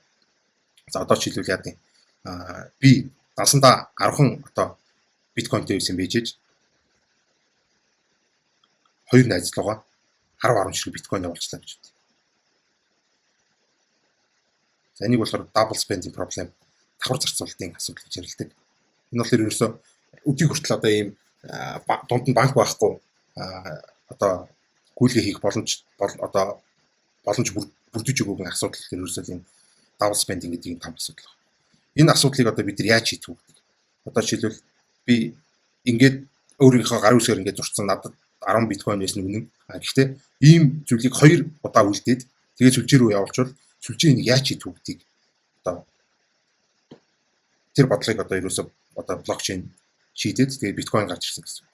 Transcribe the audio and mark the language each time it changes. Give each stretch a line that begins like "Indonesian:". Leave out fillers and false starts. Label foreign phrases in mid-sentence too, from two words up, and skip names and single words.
Mongolian: За одоо жишээлбэл яад юм би дансандаа 10хан одоо биткойнтэй байсан байж ээж хоёр найзлуугаа 10 ширхэг биткойн явуулчлаа гэж байна. За энийг болохоор
English: double spending problem
Mongolian: давхар зарцуулалтын асуудал гэж нэрлэдэг. Энэ болохоор ерөөсөө өдийг хүртэл одоо ийм дунд нь банк байхгүй одоо гүйлгээ хийх боломж бүрдэж өгөөг асуудал ерөөсөө ийм
English: double spending
Mongolian: гэдэг юм том асуудал байна. Энэ асуудлыг одоо бид нар яаж шийдэх вэ? Одоо жишээлбэл би ингээд өөрийнхөө гарын үсгээр ингээд зурцсан надад 10 биткойн байсан үнэн. Гэхдээ ийм зүйлийг 2 удаа үлдээд тэгээд сүлжээ рүү явуулчвал сүлжээ энийг яаж хийх гэдгийг одоо тэр бодлогыг одоо ерөөсөө одоо блокчейн шийдээд тэгээд биткойн гарч ирсэн гэсэн.